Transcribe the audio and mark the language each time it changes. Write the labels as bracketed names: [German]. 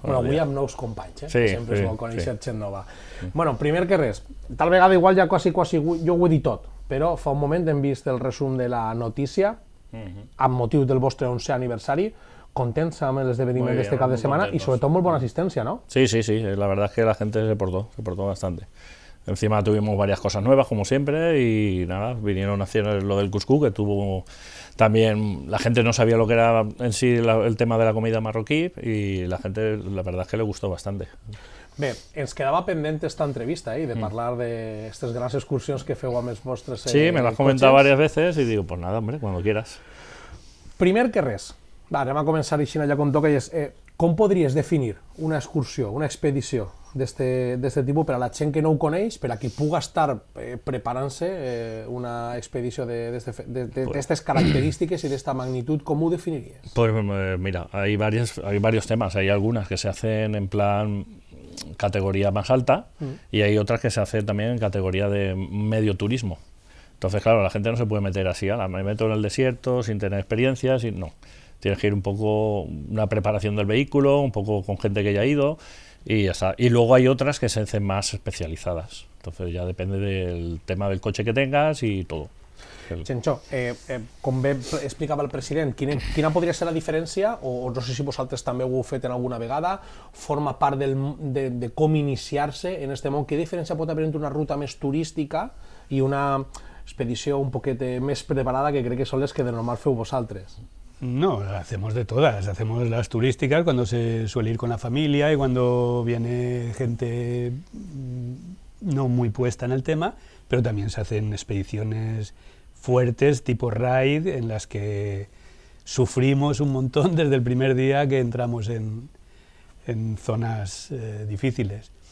[Catalan] Bueno, avui amb nous companys, Sí, sempre és bo conèixer gent nova. Sí. Bueno, primer que res, tal vegada igual ja quasi jo ho he dit tot, però fa un moment hem vist el resum de la notícia amb motiu del vostre 11è aniversari. Contents amb l'esdeveniment d'este cap de setmana [Spanish] y sobre todo muy buena asistencia, ¿no? Sí, la verdad es que la gente se portó bastante. Encima tuvimos varias cosas nuevas, como siempre, y nada, vinieron a hacer lo del cuscús, que tuvo también, la gente no sabía lo que era en sí el tema de la comida marroquí, y la gente, la verdad es que le gustó bastante. [Catalan] Bé, ens quedava pendent esta entrevista de parlar d'aquestes grans excursions que feu amb els vostres [Spanish] Sí, me lo has comentado varias veces y digo, pues nada, hombre, cuando quieras. [Catalan] Primer que res, anem a començar així allà com toca, i és com podries definir una excursió, una expedició d'este tipus per a la gent que no ho coneix, per a qui puga estar preparant-se una expedició d'aquestes característiques [Spanish] y de esta magnitud? ¿Cómo definirías? Pues mira, hay varios temas. Hay algunas que se hacen en plan categoría más alta y hay otras que se hacen también en categoría de medio turismo. Entonces, claro, la gente no se puede meter así, me meto en el desierto sin tener experiencias, no. Tienes que ir un poco una preparación del vehículo, un poco con gente que ya ha ido y ya está. Y luego hay otras que se hacen más especializadas. Entonces ya depende del tema del coche que tengas y todo. [Catalan] Chencho, com bé explicava el president, quina podria ser la diferència, o no sé si vosaltres també ho heu fet en alguna vegada, forma part de com iniciar-se en este món? Què diferència pot haver entre una ruta més turística i una expedició un poquet més preparada, que crec que són les que de normal feu vosaltres? [Spanish] No, hacemos de todas. Hacemos las turísticas cuando se suele ir con la familia y cuando viene gente no muy puesta en el tema, pero también se hacen expediciones fuertes tipo raid en las que sufrimos un montón desde el primer día que entramos en zonas difíciles.